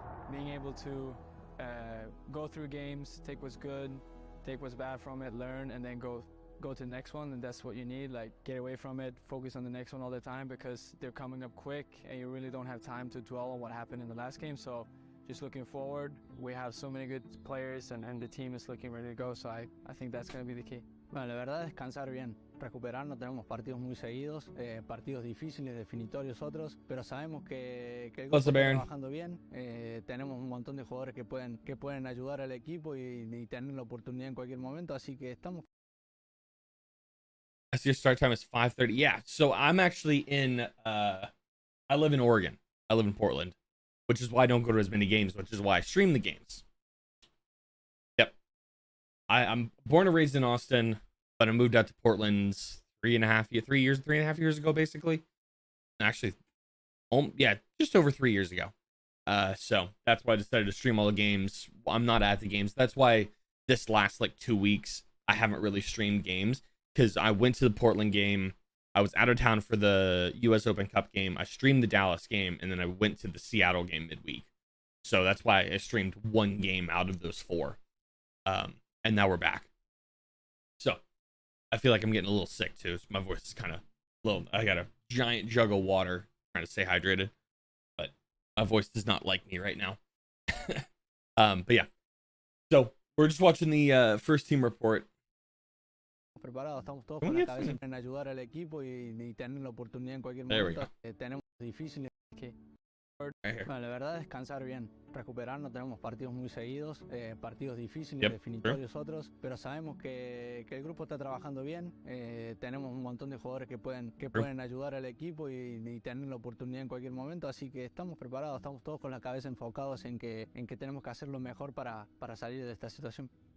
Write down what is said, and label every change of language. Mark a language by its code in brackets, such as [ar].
[en] Being able to go through games, take what's good, take what's bad from it, learn, and then go to the next one, and that's what you need. Like, get away from it, focus on the next one all the time, because they're coming up quick and you really don't have time to dwell on what happened in the last game. So just looking forward, we have so many good players, and the team is looking ready to go, so I think that's going to be the key. [es] Bueno, la verdad, descansar bien, recuperarnos. Tenemos partidos muy seguidos, partidos difíciles, definitorios otros, pero sabemos que el grupo está trabajando bien. Tenemos un montón de jugadores que pueden ayudar al equipo y tener la oportunidad en cualquier momento, así que estamos. [en] I see your start time is 5:30. Yeah, so I'm actually I live in Oregon. I live in Portland, which is why I don't go to as many games, which is why I stream the games. Yep. I'm born and raised in Austin, but I moved out to Portland 3.5 years ago, basically. Actually, just over 3 years ago. So that's why I decided to stream all the games. I'm not at the games. That's why this last 2 weeks, I haven't really streamed games, because I went to the Portland game. I was out of town for the US Open Cup game. I streamed the Dallas game, and then I went to the Seattle game midweek. So that's why I streamed one game out of those 4. And now we're back. So I feel like I'm getting a little sick too. So my voice is kind of low. I got a giant jug of water trying to stay hydrated, but my voice does not like me right now. But yeah. So we're just watching the first team report. [es] Preparados, estamos todos con la cabeza en ayudar al equipo y tener la oportunidad en cualquier momento. Tenemos difíciles que [en] Right here. [es] Bueno, la verdad, descansar bien, recuperarnos, tenemos partidos muy seguidos, partidos difíciles, [en] Yep, [es] definitorios otros, pero sabemos que el grupo está trabajando bien, tenemos un montón de jugadores que pueden ayudar al equipo y tener la oportunidad en cualquier momento, así que estamos preparados, estamos todos con la cabeza enfocados en que tenemos que hacer lo mejor para salir de esta situación.